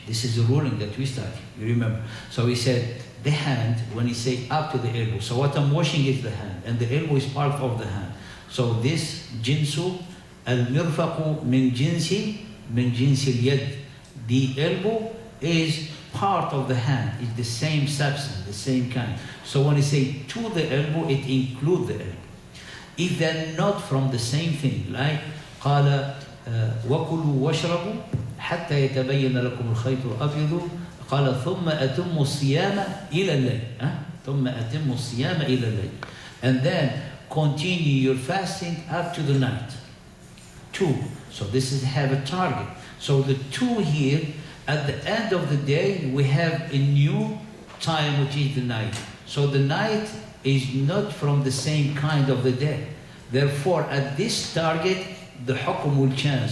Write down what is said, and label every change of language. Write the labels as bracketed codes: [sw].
[en] This is the ruling that we started, you remember. So we said the hand, when you say up to the elbow, so what I'm washing is the hand, and the elbow is part of the hand. So this [ar] jinsu, al-mirfaqu min jinsi al-yad. [en] The elbow is part of the hand, it's the same substance, the same kind. So when you say to the elbow, it includes the elbow. If they're not from the same thing, like [ar] قال وكلوا واشربوا حتى يتبين لكم الخيط الأبيض قال ثم أتموا الصيام إلى الليل ثم أتموا الصيام إلى الليل, [en] and then continue your fasting up to the night. 2. So this is have a target. So the 2 here, at the end of the day, we have a new time, which is the night. So the night is not from the same kind of the day. Therefore, at this target, the hukum will change.